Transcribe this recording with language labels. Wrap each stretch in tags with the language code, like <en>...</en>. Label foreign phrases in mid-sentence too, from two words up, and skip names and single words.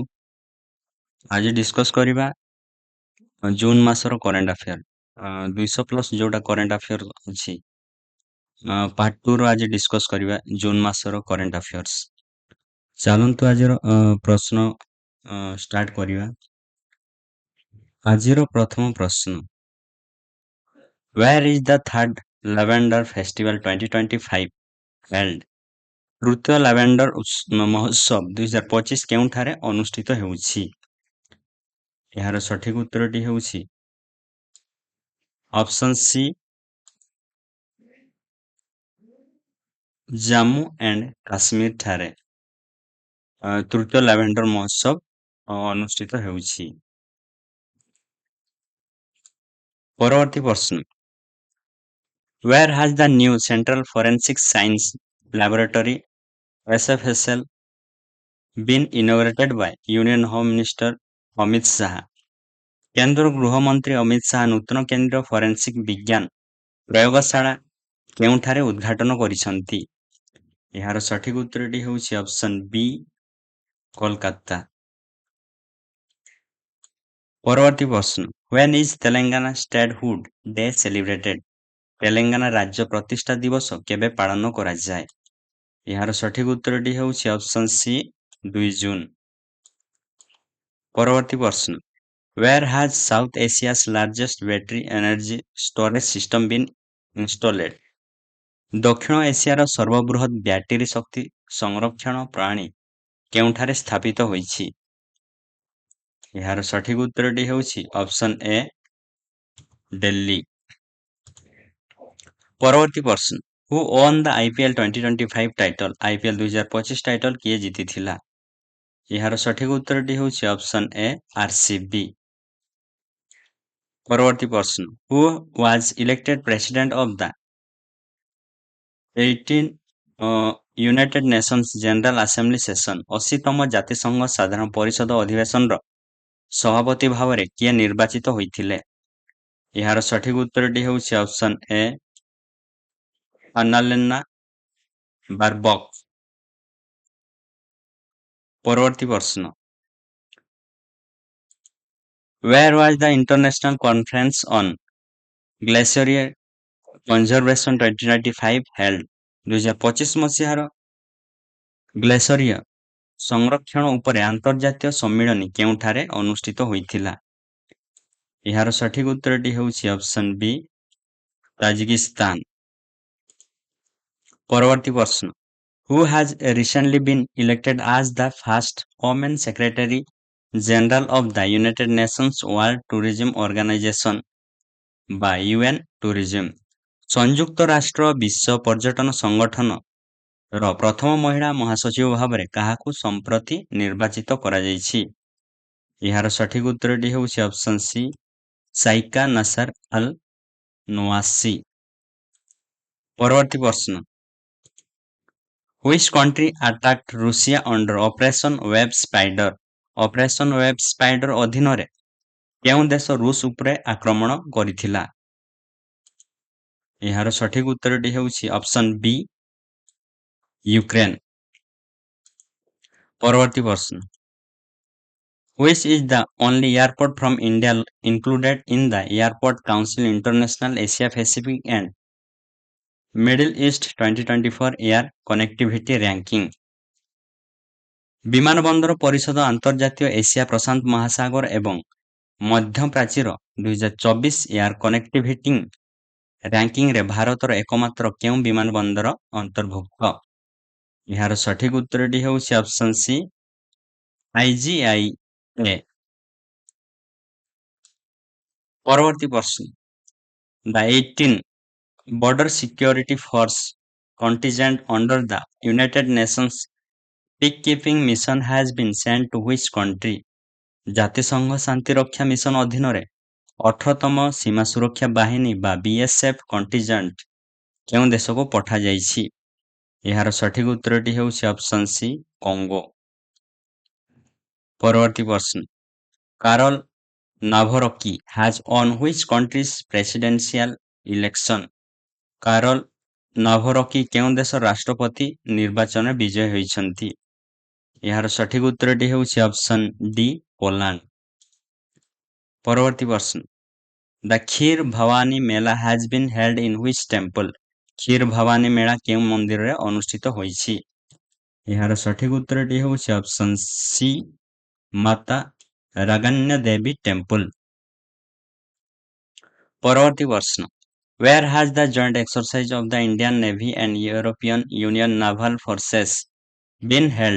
<or>ଆଜି ଡିସ୍କସ୍ କରିବା ଜୁନ୍ ମାସର</or> <en>current affair</en> <or>200+ ଯୋଉଟା</or> <en>current affair</en> <or>ଅଛି। ପାର୍ଟ 2 ର ଆଜି ଡିସ୍କସ୍ କରିବା ଜୁନ୍ ମାସର</or> <en>current affairs.</en> <or>ଚାଲନ୍ତୁ ଆଜିର ପ୍ରଶ୍ନ ଷ୍ଟାର୍ଟ କରିବା। ଆଜିର ପ୍ରଥମ ପ୍ରଶ୍ନ,</or> <en>Where is the third Lavender Festival 2025 held?</en> <or>ତୃତୀୟ ଲାଭେଣ୍ଡର ମହୋତ୍ସବ 2025 କେଉଁଠାରେ ଅନୁଷ୍ଠିତ ହେଉଛି? ଏହାର ସଠିକ ଉତ୍ତରଟି ହେଉଛି</or> <en>option C,</en> <or>ଜାମ୍ମୁ ଆଣ୍ଡ କାଶ୍ମୀର ଠାରେ ତୃତୀୟ ଲାଭେଣ୍ଡର ମହୋତ୍ସବ ଅନୁଷ୍ଠିତ ହେଉଛି। ପରବର୍ତ୍ତୀ ପ୍ରଶ୍ନ,</or> <en>Where has the new Central Forensic Science Laboratory SFSL been inaugurated by Union Home Minister ଅମିତ ଶାହା?</en> <or>କେନ୍ଦ୍ର ଗୃହମନ୍ତ୍ରୀ ଅମିତ ଶାହା ନୂତନ କେନ୍ଦ୍ରୀୟ ଫରେନ୍ସିକ ବିଜ୍ଞାନ ପ୍ରୟୋଗଶାଳା କେଉଁଠାରେ ଉଦ୍ଘାଟନ କରିଛନ୍ତି? ଏହାର ସଠିକ ଉତ୍ତରଟି ହେଉଛି</or> <en>option B,</en> <or>କୋଲକାତା। ପରବର୍ତ୍ତୀ ପ୍ରଶ୍ନ,</or> <en>When is ତେଲେଙ୍ଗାନା Statehood Day celebrated?</en> <or>ତେଲେଙ୍ଗାନା ରାଜ୍ୟ ପ୍ରତିଷ୍ଠା ଦିବସ କେବେ ପାଳନ କରାଯାଏ? ଏହାର ସଠିକ ଉତ୍ତରଟି ହେଉଛି</or> <en>option C,</en> <or>2 ଜୁନ୍। ପରବର୍ତ୍ତୀ ପ୍ରଶ୍ନ,</or> <en>Where has South Asia's largest battery energy storage system been installed?</en> <or>ଦକ୍ଷିଣ ଏସିଆର ସର୍ବବୃହତ ବ୍ୟାଟେରୀ ଶକ୍ତି ସଂରକ୍ଷଣ ପ୍ରଣାଳୀ କେଉଁଠାରେ ସ୍ଥାପିତ ହୋଇଛି? ଏହାର ସଠିକ ଉତ୍ତରଟି ହେଉଛି</or> <en>option A,</en> <or>ଦିଲ୍ଲୀ। ପରବର୍ତ୍ତୀ ପ୍ରଶ୍ନ,</or> <en>Who won the IPL 2025 title?</en> <or>IPL 2025 ଟାଇଟଲ କିଏ ଜିତିଥିଲା? ଏହାର ସଠିକ ଉତ୍ତରଟି ହେଉଛି</or> <en>option A,</en> <or>RCB। ପରବର୍ତ୍ତୀ ପ୍ରଶ୍ନ,</or> <en>Who was elected president of the 18 United Nations General Assembly session?</en> <or>80ତମ ଜାତିସଂଘ ସାଧାରଣ ପରିଷଦ ଅଧିବେଶନର ସଭାପତି ଭାବରେ କିଏ ନିର୍ବାଚିତ ହୋଇଥିଲେ? ଏହାର ସଠିକ ଉତ୍ତରଟି ହେଉଛି</or> <en>option A,</en> <or>ଆନାଲେନା ବାରବକ୍। ପରବର୍ତ୍ତୀ ପ୍ରଶ୍ନ,</or> <en>Where was the International Conference on Glacier Conservation 2025 held?</en> <or>2025 ମସିହାର ଗ୍ଲେସିୟର ସଂରକ୍ଷଣ ଉପରେ ଆନ୍ତର୍ଜାତୀୟ ସମ୍ମିଳନୀ କେଉଁଠାରେ ଅନୁଷ୍ଠିତ ହୋଇଥିଲା? ଏହାର ସଠିକ ଉତ୍ତରଟି ହେଉଛି</or> <en>option B,</en> <or>ତାଜିକିସ୍ତାନ। ପରବର୍ତ୍ତୀ ପ୍ରଶ୍ନ,</or> <en>Who has recently been elected as the first woman Secretary General of the United Nations World Tourism Organization ବା UN Tourism?</en> <or>ସଂଯୁକ୍ତ ରାଷ୍ଟ୍ର ବିଶ୍ୱ ପର୍ଯ୍ୟଟନ ସଂଗଠନ ର ପ୍ରଥମ ମହିଳା ମହାସଚିବ ଭାବରେ କାହାକୁ ସମ୍ପ୍ରତି ନିର୍ବାଚିତ କରାଯାଇଛି? ଏହାର ସଠିକ ଉତ୍ତରଟି ହେଉଛି</or> <en>option C,</en> <or>ସାଇକା ନାସାର ଆଲ ନୱାସି। ପରବର୍ତ୍ତୀ ପ୍ରଶ୍ନ,</or> <en>Which country attacked Russia under Operation Web Spider?</en> <or>ଅପରେସନ ୱେବ୍ ସ୍ପାଇଡର ଅଧୀନରେ କେଉଁ ଦେଶ ରୁଷ ଉପରେ ଆକ୍ରମଣ କରିଥିଲା? ଏହାର ସଠିକ ଉତ୍ତରଟି ହେଉଛି</or> <en>option B,</en> <or>ୟୁକ୍ରେନ। ପରବର୍ତ୍ତୀ ପ୍ରଶ୍ନ,</or> <en>Which is the only airport from India included in the Airport Council International Asia Pacific and Middle East 2024 Air Connectivity Ranking?</en> <or>ବିମାନବନ୍ଦର ପରିଷଦ ଆନ୍ତର୍ଜାତୀୟ ଏସିଆ ପ୍ରଶାନ୍ତ ମହାସାଗର ଏବଂ ମଧ୍ୟ ପ୍ରାଚୀର 2024</or> <en>air connectivity</en> <or>ରାଙ୍କିଙ୍ଗରେ ଭାରତର ଏକମାତ୍ର କେଉଁ ବିମାନବନ୍ଦର ଅନ୍ତର୍ଭୁକ୍ତ? ଏହାର ସଠିକ ଉତ୍ତରଟି ହେଉଛି</or> <en>option C,</en> <or>IGIA। ପରବର୍ତ୍ତୀ ପ୍ରଶ୍ନ,</or> <en>The 18 Border Security Force contingent under the United Nations Peacekeeping Mission has been sent to which country?</en> <or>ଜାତିସଂଘ ଶାନ୍ତିରକ୍ଷା ମିଶନ ଅଧୀନରେ 18ତମ ସୀମା ସୁରକ୍ଷା ବାହିନୀ ବା BSF କଣ୍ଟିଜେଣ୍ଟ କେଉଁ ଦେଶକୁ ପଠାଯାଇଛି? ଏହାର ସଠିକ ଉତ୍ତରଟି ହେଉଛି</or> <en>option C,</en> <or>କଙ୍ଗୋ। ପରବର୍ତ୍ତୀ ପ୍ରଶ୍ନ,</or> <en>କାରଲ ନାଭରକି has won which country's presidential election?</en> <or>କାରଲ ନଭରକି କେଉଁ ଦେଶ ରାଷ୍ଟ୍ରପତି ନିର୍ବାଚନରେ ବିଜୟୀ ହୋଇଛନ୍ତି? ଏହାର ସଠିକ ଉତ୍ତରଟି ହେଉଛି</or> <en>option D</en> <or>ପୋଲାଣ୍ଡ। ପରବର୍ତ୍ତୀ ପ୍ରଶ୍ନ,</or> <en>ଦ କ୍ଷୀର ଭବାନୀ ମେଲା has been held in which temple?</en> <or>କ୍ଷୀର ଭବାନୀ ମେଳା କେଉଁ ମନ୍ଦିରରେ ଅନୁଷ୍ଠିତ ହୋଇଛି? ଏହାର ସଠିକ ଉତ୍ତରଟି ହେଉଛି</or> <en>option C</en> <or>ମାତା ରାଗନ୍ୟ ଦେବୀ ଟେମ୍ପଲ। ପରବର୍ତ୍ତୀ ପ୍ରଶ୍ନ,</or> <en>where has the joint exercise of the Indian Navy and European Union naval forces been held?</en>